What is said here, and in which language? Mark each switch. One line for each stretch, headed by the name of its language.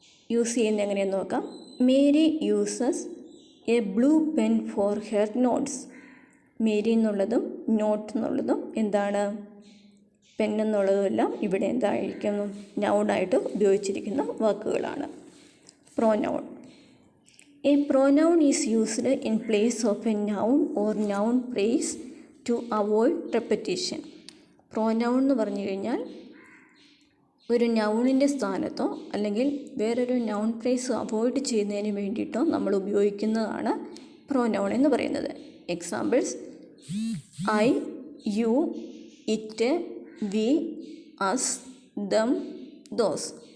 Malayalam: Use ചെയ്യുന്നത് എങ്ങനെയെന്ന് നോക്കാം.
English: Mary uses a blue pen for her notes.
Malayalam: Mary എന്നുള്ളതും നോട്ട് എന്നുള്ളതും എന്താണ്, പെൻ എന്നുള്ളതുമെല്ലാം ഇവിടെ എന്തായിരിക്കുന്നു, നൗണായിട്ട് ഉപയോഗിച്ചിരിക്കുന്ന വാക്കുകളാണ്.
English: Pronoun. A pronoun is used in place of a noun or noun phrase to avoid repetition.
Malayalam: Pronoun എന്ന് പറഞ്ഞു കഴിഞ്ഞാൽ ഒരു നൗണിൻ്റെ സ്ഥാനത്തോ അല്ലെങ്കിൽ വേറൊരു നൗൺ ഫ്രേസ് അവോയ്ഡ് ചെയ്യുന്നതിന് വേണ്ടിയിട്ടോ നമ്മൾ ഉപയോഗിക്കുന്നതാണ് പ്രോനൗൺ എന്ന് പറയുന്നത്.
English: Examples: I, you, it, we, us, them, those.